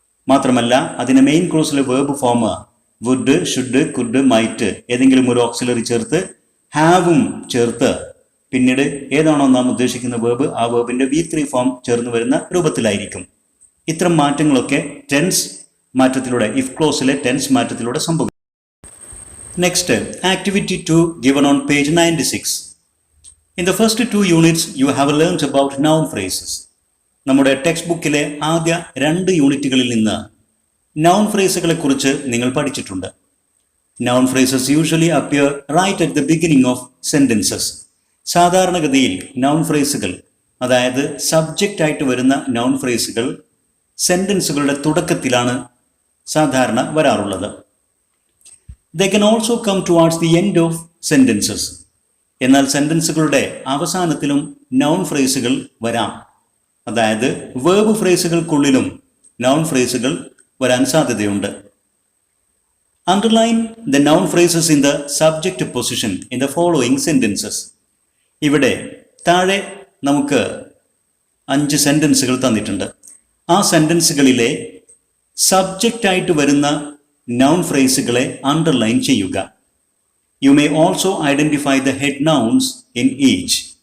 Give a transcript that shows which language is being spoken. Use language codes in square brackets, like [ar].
[ml] മാത്രമല്ല അതിന്റെ main ക്ലോസിലെ verb form would, should, could, might ഏതെങ്കിലും ഒരു ഓക്സിലറി ചേർത്ത് ഹാവും ചേർത്ത് പിന്നീട് ഏതാണോ നാം ഉദ്ദേശിക്കുന്ന വേർബ് ആ വേർബിന്റെ V3 ഫോം ചേർന്ന് വരുന്ന രൂപത്തിലായിരിക്കും. ഇത്തരം മാറ്റങ്ങളൊക്കെ ടെൻസ് മാറ്റത്തിലൂടെ, ഇഫ് ക്ലോസിലെ ടെൻസ് മാറ്റത്തിലൂടെ സംഭവിക്കും. [en] Next, activity 2 given on page 96. In the first 2 units you have learned about noun phrases. [ml] നമ്മുടെ ടെക്സ്റ്റ് ബുക്കിലെ ആദ്യ 2 യൂണിറ്റുകളിൽ നിന്ന് നൗൺ ഫ്രേസുകളെ കുറിച്ച് നിങ്ങൾ പഠിച്ചിട്ടുണ്ട്. [en] Noun phrases usually appear right at the beginning of sentences. [ml] സാധാരണഗതിയിൽ നൗൺ ഫ്രേസുകൾ, അതായത് സബ്ജക്റ്റ് ആയിട്ട് വരുന്ന നൗൺ ഫ്രേസുകൾ സെന്റൻസുകളുടെ തുടക്കത്തിലാണ് സാധാരണ വരാറുള്ളത്. [en] They can also come towards the end of sentences. [ml] എന്നാൽ സെന്റൻസുകളുടെ അവസാനത്തിലും നൗൺ ഫ്രേസുകൾ വരാം. അതായത് വേർബ് ഫ്രേസുകൾക്കുള്ളിലും നൗൺ ഫ്രേസുകൾ വരാൻ സാധ്യതയുണ്ട്. [en] Underline the noun phrases in the subject position in the following sentences. [ml] ഇവിടെ താഴെ നമുക്ക് 5 സെന്റൻസുകൾ തന്നിട്ടുണ്ട്. ആ സെന്റൻസുകളിലെ സബ്ജക്റ്റ് ആയിട്ട് വരുന്ന നൗൺ ഫ്രേസുകളെ അണ്ടർലൈൻ ചെയ്യുക. [en] You may also identify the head nouns in each.